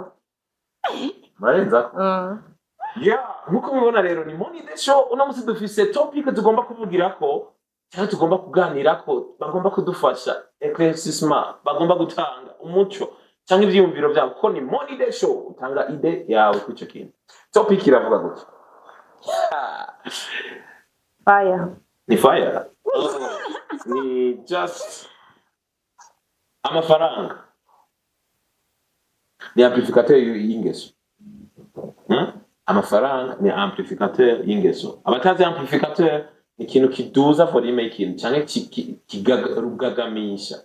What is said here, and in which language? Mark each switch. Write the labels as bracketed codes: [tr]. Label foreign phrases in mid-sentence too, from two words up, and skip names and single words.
[rn] marenzako yeah nkuko mubibona rero ni [fr] MoN IdéE [rn] SHow uno musi dufise topic tugomba kuvugirako cyangwa tugomba kuganirako bagomba kudufasha éclaircissement bagomba gutanga umuco cyangwa ivyiyumviro byabo ko ni [fr] MoN IdéE [rn] SHow utanga ide yawe kuco kintu topic iravuga gutya fire ni fire ni just amafaranga ni amplificateur y'ingeso amafaranga ni amplificateur y'ingeso abatazi amplificateur ni ikintu kiduza volume y'ikintu cyangwa rugagamisha